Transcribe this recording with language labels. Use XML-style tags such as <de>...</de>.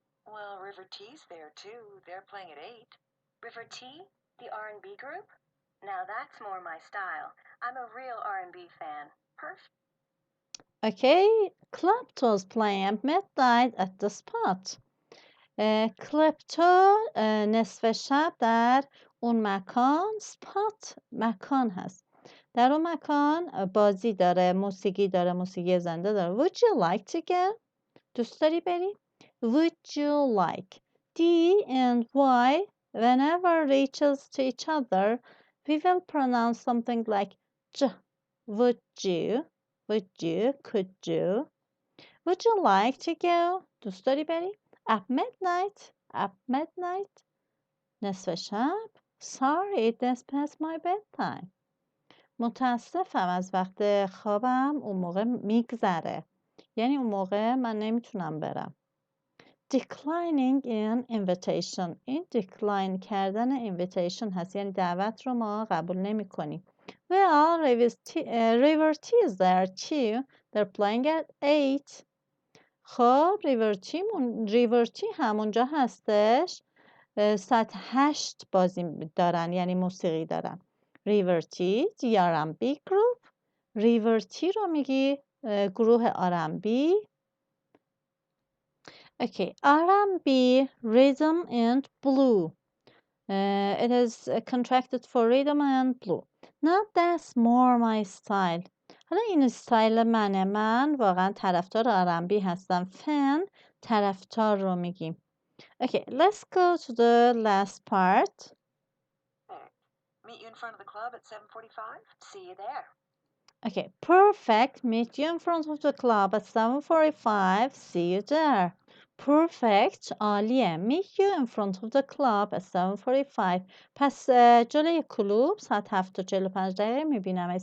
<en>Well, River T's there too. They're playing at 8. River T? The R&B group? Now that's more my style. I'm a real R&B fan. Perfect. Okay, Klepto's playing at midnight at the spot.</en> <fa>کلپتو نصف شب در اون مکان، سپات مکان هست، در اون مکان بازی داره، موسیقی زنده داره.</fa> <en>Would you like to go?</en> <fa>دوست داری بری؟</fa> <en>Would you like? D and Y whenever reaches to each other, we will pronounce something like j. Would you? Could you? Would you like to go?</en> <fa>دوست داری بری؟</fa> <en>At midnight.</en> <fa>نصف شب.</fa> <en>Sorry, that's past my bedtime.</en> <fa>متاسفم، از وقت خوابم اون موقع میگذره. یعنی اون موقع من نمیتونم برم.</fa> <en>Declining an invitation.</en> <fa>این decline کردن invitation هست، یعنی دعوت رو ما قبول نمی کنیم.</fa> <en>Well, River T is there too. They're playing at 8.</en> <fa>خب ریورتی همونجا هستش، ساعت 8 بازی دارن، یعنی موسیقی دارن. ریورتی آرنبی گروپ. ریورتی رو میگی گروه آرنبی.</fa> <en>Okay, R&B, rhythm and blue. It is contracted for rhythm and blue. Now that's more my style.</en> <fa>حالا این استایل منه. من واقعا طرفدار R&B هستم. فن طرفدار رو میگیم.</fa> <en>Okay, let's go to the last part. Meet you in front of the club at 7:45? See you there. Okay, perfect. Meet you in front of the club at 7:45. See you there. Perfect.</en> <fa>عالیه.</fa> <en>Meet you in front of the club at 7:45.</en> <fa>پس جلوی کلوب ساعت 7:45 میبینمت.</fa>